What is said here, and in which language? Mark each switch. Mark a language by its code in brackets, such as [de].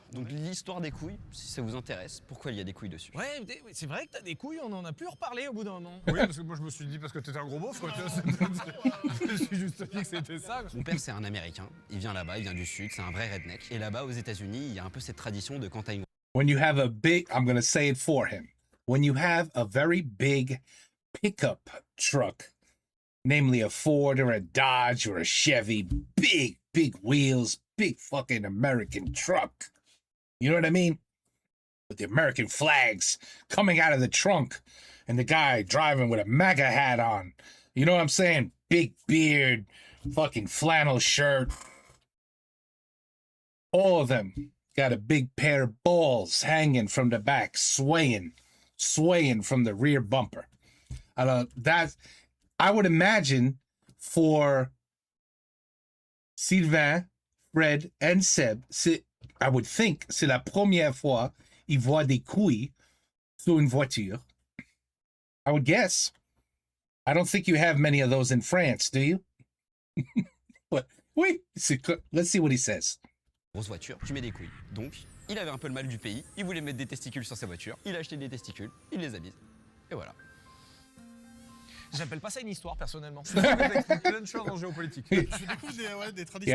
[fr] Donc l'histoire des couilles, si ça vous intéresse, pourquoi il y a des couilles dessus? Ouais, c'est vrai que t'as des couilles, on en a plus reparlé au bout d'un moment. Oui, parce que moi je me suis dit parce que t'étais un gros beauf, quoi. Tu vois, je me suis juste dit que c'était ça. Mon père, c'est un Américain. Il vient là-bas, il vient du Sud, c'est un vrai redneck. Et là-bas, aux États-Unis, il y a un peu cette tradition de quand t'as une [en] When you have a big, I'm going to say it for him. When you have a very big pickup truck, namely a Ford or a Dodge or a Chevy, big wheels, big fucking American truck. You know what I mean? With the American flags coming out of the trunk and the guy driving with a MAGA hat on. You know what I'm saying? Big beard, fucking flannel shirt. All of them. got a big pair of balls hanging from the back, swaying from the rear bumper. That I would imagine for Sylvain, Fred, and Seb, I would think [fr] c'est la première fois ils voient des couilles sur une voiture. [en] I would guess. I don't think you have many of those in France, do you? But oui, let's see what he says. [fr] Grosse voiture, tu mets des couilles. Donc, il avait un peu le mal du pays, il voulait mettre des testicules sur sa voiture, il a acheté des testicules, il les a mis. Et voilà. J'appelle pas ça une histoire, personnellement. Tu expliques plein de choses en géopolitique. Je découvre des traditions